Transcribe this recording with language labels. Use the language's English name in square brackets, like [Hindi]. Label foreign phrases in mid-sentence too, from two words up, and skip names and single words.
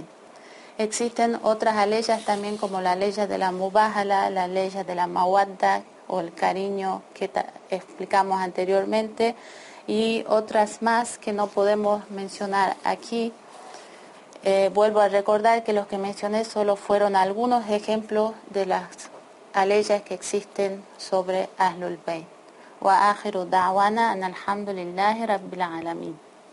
[Spanish] Existen otras aleyas también, como la ley de la Mubahala, la ley de la Mawadda o el cariño que explicamos anteriormente, y otras más que no podemos mencionar aquí. Vuelvo a recordar que los que mencioné solo fueron algunos ejemplos de las aleyas que existen sobre Ahlul Bayt. [Arabic] وآخر دعوانا أن الحمد لله رب العالمين.